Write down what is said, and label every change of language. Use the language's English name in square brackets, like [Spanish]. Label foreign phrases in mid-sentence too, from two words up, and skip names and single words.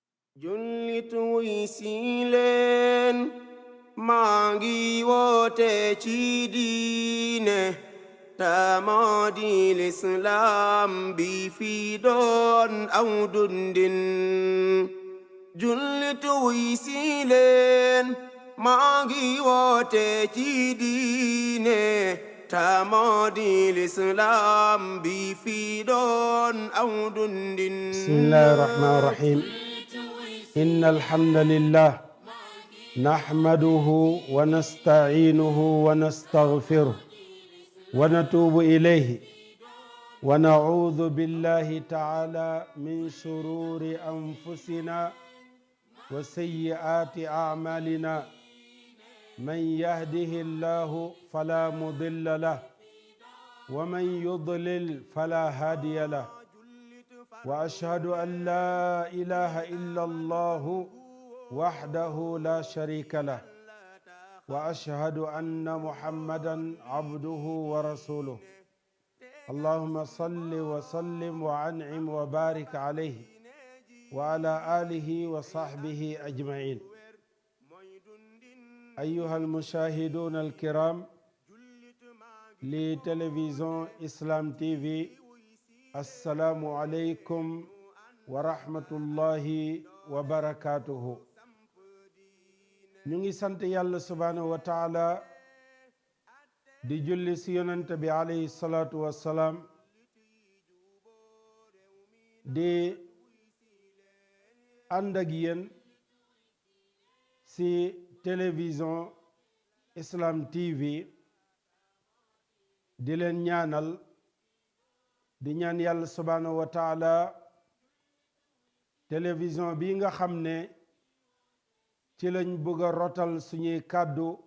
[Wolof] jullit wuy si leen maa ngi woote ci diine ta moo di lislaam bi fi doon aw dundin jullit wuy si leen maa ngi woote ci diine ta moo di lislaam bi fi doon aw dundin. [Arabic] بسم الله الرحمن الرحيم إن الحمد لله نحمده ونستعينه ونستغفره ونتوب إليه ونعوذ بالله تعالى من شرور أنفسنا وسيئات أعمالنا من يهده الله فلا مضل له ومن يضلل فلا هادي له وأشهد أن لا إله إلا الله وحده لا شريك له وأشهد أن محمدا عبده ورسوله اللهم صل وسلم وأنعم وبارك عليه وعلى آله وصحبه أجمعين. أيها المشاهدون الكرام لتلفزيون إسلام TV السلام عليكم ورحمة الله وبركاته. [Wolof] ñu ngi sant yàlla [Arabic] سبحانه وتعالى [Wolof] di julli si yonent bi [Arabic] عليه الصلاة والسلام [Wolof] di ànd ak yéen si télévision Islam TV di leen ñaanal di ñaan yàlla [Arabic] سبحانه وتعالى [Wolof] télévision bi nga xam ne ci lañ bëgg a rotal suñuy kàddu